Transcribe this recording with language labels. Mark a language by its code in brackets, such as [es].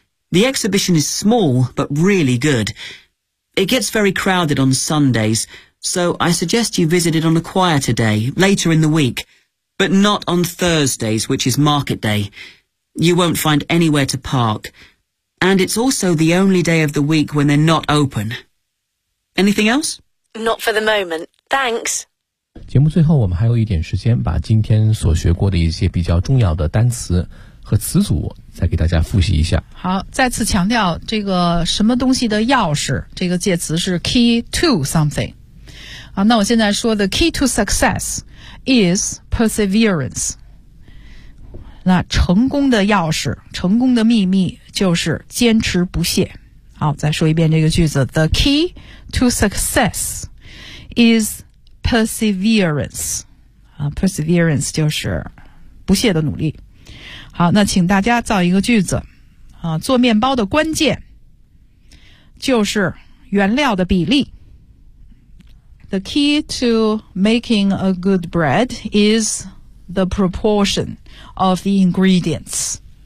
[en] The exhibition is small, but really good. It gets very crowded on Sundays, so I suggest you visit it on a quieter day, later in the week, but not on Thursdays, which is market day. You won't find anywhere to park, and it's also the only day of the week when they're not open. Anything else? Not for the moment. Thanks. [zh] 节目最后我们还有一点时间，把今天所学过的一些比较重要的单词和词组再给大家复习一下。好，再次强调这个什么东西的钥匙，这个介词是 [en] key to something。 [zh] 啊，那我现在说的 [en] key to success is perseverance。 [zh] 那成功的钥匙，成功的秘密就是坚持不懈。好，再说一遍这个句子 [en] ,the key to success is perseverance。 [zh] perseverance 就是不懈的努力。好，那请大家造一个句子。做面包的关键就是原料的比例。 [en] The key to making a good bread is the proportion of the ingredients.